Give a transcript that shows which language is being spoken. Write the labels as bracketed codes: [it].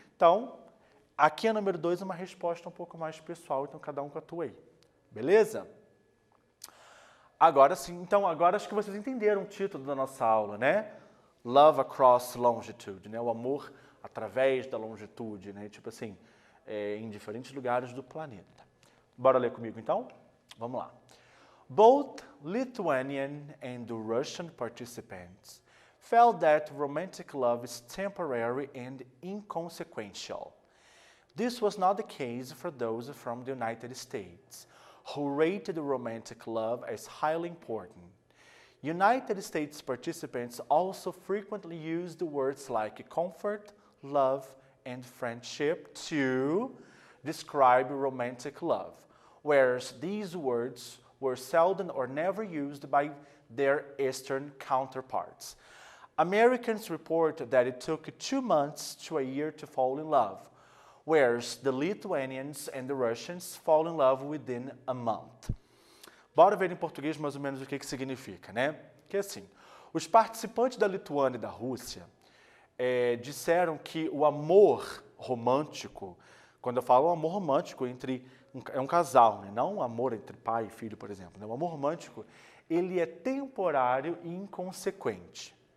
[pt] Então, aqui a número 2 é uma resposta um pouco mais pessoal, então cada um com a tua aí, beleza? Agora sim, então agora acho que vocês entenderam o título da nossa aula, né? [en] Love across longitude, [pt] né? O amor através da longitude, né? Tipo assim, em diferentes lugares do planeta. Bora ler comigo então? Vamos lá. [en] Both Lithuanian and the Russian participants felt that romantic love is temporary and inconsequential. This was not the case for those from the United States, who rated romantic love as highly important. United States participants also frequently used words like comfort, love, and friendship to describe romantic love, whereas these words were seldom or never used by their Eastern counterparts. Americans report that it took 2 months to a year to fall in love, whereas the Lithuanians and the Russians fall in love within a month. [pt] Bora ver em português mais ou menos o que significa, né? Que assim, os participantes da Lituânia e da Rússia disseram que o amor romântico, quando eu falo amor romântico é um casal, né? Não um amor entre pai e filho, por exemplo. Né? O amor romântico, ele é temporário e inconsequente.